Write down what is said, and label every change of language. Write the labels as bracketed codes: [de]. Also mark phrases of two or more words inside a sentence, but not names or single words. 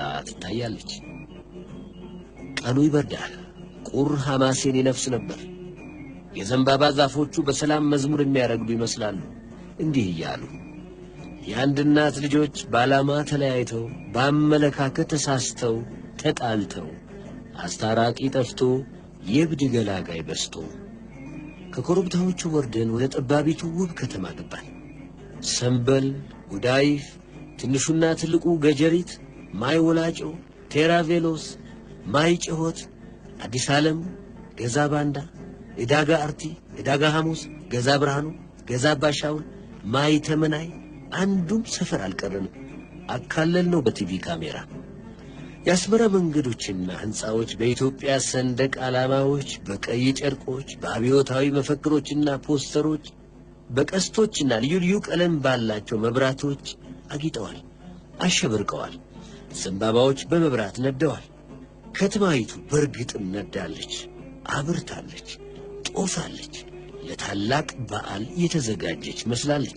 [am] ትታያለች። ቀኑ ይበርዳል። ቁር ሐማሴን ይነፍስ ነበር። የዘንባባ ዛፎቹ በሰላም መዝሙር የሚያረግዱ ይመስላሉ። እንዲህ እያሉ የአንድ እናት ልጆች በዓላማ ተለያይተው፣ በአመለካከት ተሳስተው፣ ተጣልተው፣ አስታራቂ ጠፍቶ፣ የብድ ገላጋይ በስቶ ከኮረብታዎቹ ወርደን ወደ ጠባቢቱ ውብ ከተማ ገባን። ሰንበል ጉዳይፍ፣ ትንሹና ትልቁ ገጀሪት፣ ማይ ወላጮ፣ ቴራቬሎስ፣ ማይ ጨሆት፣ አዲስ ዓለም፣ ገዛ ባንዳ፣ ዕዳጋ አርቲ፣ ዕዳጋ ሐሙስ፣ ገዛ ብርሃኑ፣ ገዛ ባሻውል፣ ማይ ተመናይ አንዱም ሰፈር አልቀረንም። አካለል ነው በቲቪ ካሜራ። የአስመራ መንገዶችና ሕንፃዎች በኢትዮጵያ ሰንደቅ ዓላማዎች፣ በቀይ ጨርቆች፣ በአብዮታዊ መፈክሮችና ፖስተሮች፣ በቀስቶችና ልዩ ልዩ ቀለም ባላቸው መብራቶች አጊጠዋል፣ አሸብርቀዋል። ዘንባባዎች በመብራት ነደዋል። ከተማይቱ በርግጥም ነዳለች፣ አብርታለች፣ ጦፋለች። ለታላቅ በዓል የተዘጋጀች መስላለች።